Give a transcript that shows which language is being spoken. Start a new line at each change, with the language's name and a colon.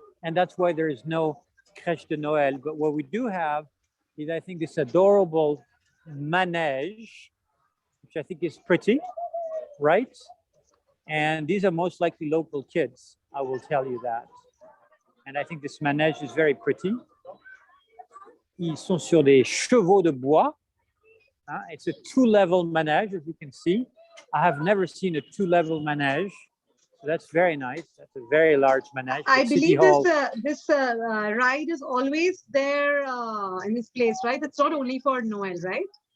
English: And that's why there is no Crèche de Noël. But what we do have is, I think, this adorable manège, which I think is pretty, right? And these are most likely local kids, I will tell you that. And I think this manège is very pretty.
French: Ils sont sur des chevaux de bois.
English: It's a two-level manège, as you can see. I have never seen a two-level manège. So that's very nice. That's a very large manège. I believe this ride is always there in this place, right? It's not only for Noel, right?